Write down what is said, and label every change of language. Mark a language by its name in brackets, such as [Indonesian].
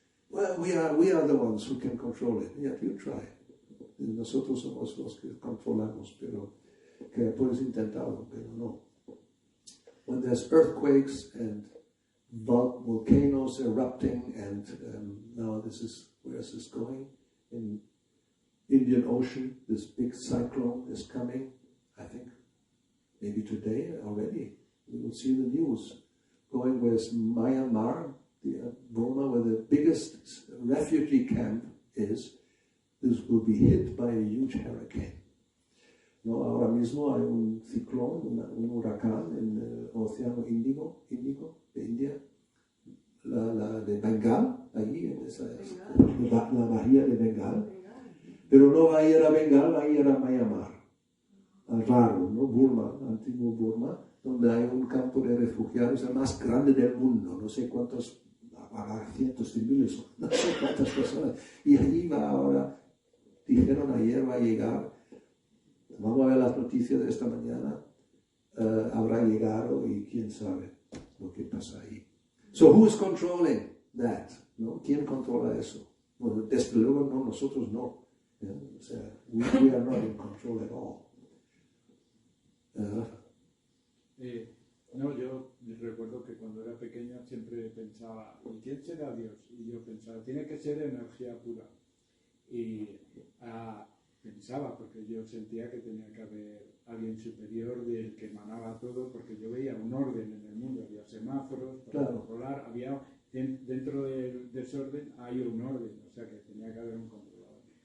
[English] Well, we are the ones who can control it. Yeah, you try. [Spanish] Nosotros somos los que controlamos, pero que puedes intentarlo, pero no. [English] When there's earthquakes and volcanoes erupting, and now where is this going? In Indian Ocean, this big cyclone is coming. I think maybe today already. We will see the news going with Myanmar, Burma, where the biggest refugee camp is. This will be hit by a huge hurricane. [Spanish] No, ahora mismo hay un ciclón, un huracán en el Océano Índico de India, la de Bengal, allí en la bahía de Bengal, pero no va a ir a Bengal, va a ir a Myanmar, al raro, ¿no? Burma, antiguo Burma, donde hay un campo de refugiados el más grande del mundo, no sé cuántos, cientos de miles, no sé cuántas personas, y allí va ahora, dijeron ayer va a llegar. Vamos a ver las noticias de esta mañana. Habrá llegado y quién sabe lo que pasa ahí. [English] So, who is controlling that? [Spanish] ¿No? ¿Quién controla eso? Bueno, desde luego no, nosotros no. O sea, [English] we are not in control at all. [Spanish] No, yo recuerdo que cuando era pequeño siempre pensaba, ¿y quién será Dios? Y yo pensaba, tiene que ser energía pura. Y pensaba, porque yo sentía que tenía que haber alguien superior del que emanaba todo, porque yo veía un orden en el mundo, había semáforos para controlar, había dentro del desorden hay un orden, o sea que tenía que haber un controlador.